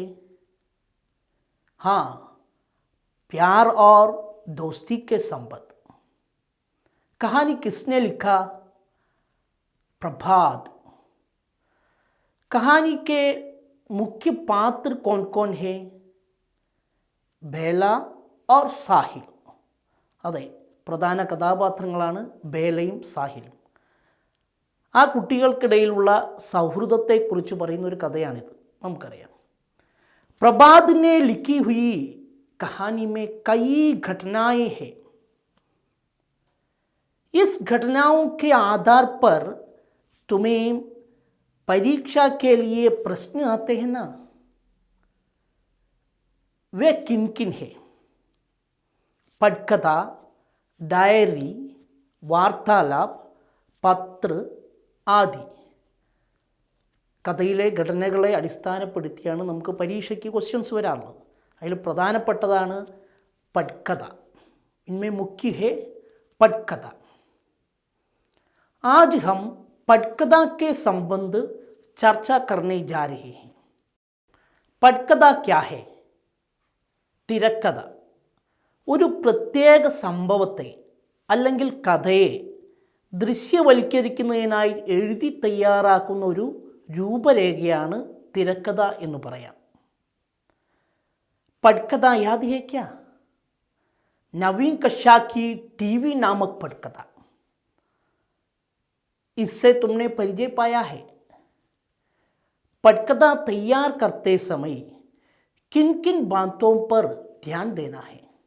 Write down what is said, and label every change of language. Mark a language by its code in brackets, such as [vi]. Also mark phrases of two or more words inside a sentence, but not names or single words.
[hi] हाँ, प्यार और दोस्ती के संबंध। कहानी किसने लिखा? प्रभात। कहानी के मुख्य पात्र कौन कौन है? ബേല और സാഹിൽ. [ml] അതെ, പ്രധാന കഥാപാത്രങ്ങളാണ് ബേലയും സാഹിലും. ആ കുട്ടികൾക്കിടയിലുള്ള സൗഹൃദത്തെക്കുറിച്ച് പറയുന്ന ഒരു കഥയാണിത്. നമുക്കറിയാം. [hi] प्रभात ने लिखी हुई कहानी में कई घटनाएं हैं. इस घटनाओं के आधार पर तुम्हें परीक्षा के लिए प्रश्न आते हैं ना, वे किन किन है? पटकथा, डायरी, वार्तालाप, पत्र आदि. [ml] കഥയിലെ ഘടനകളെ അടിസ്ഥാനപ്പെടുത്തിയാണ് നമുക്ക് പരീക്ഷയ്ക്ക് ക്വസ്റ്റ്യൻസ് വരാറുള്ളത്. അതിൽ പ്രധാനപ്പെട്ടതാണ് പട്കഥ. [hi] इनमें मुख्य है पटकथा. आज हम पटकथा के संबंध चर्चा करने जा रहे हैं. पटकथा क्या है? [ml] തിരക്കഥ ഒരു പ്രത്യേക സംഭവത്തെ അല്ലെങ്കിൽ കഥയെ ദൃശ്യവൽക്കരിക്കുന്നതിനായി എഴുതി തയ്യാറാക്കുന്ന ഒരു രൂപരേഖയാണ് തിരക്കഥ എന്ന് പറയാം. [hi] पटकथा याद है क्या? नवीन कक्षा की टीवी नामक पटकथा, इससे तुमने परिचय पाया है. पटकथा तैयार करते समय किन किन बातों पर ध्यान देना है?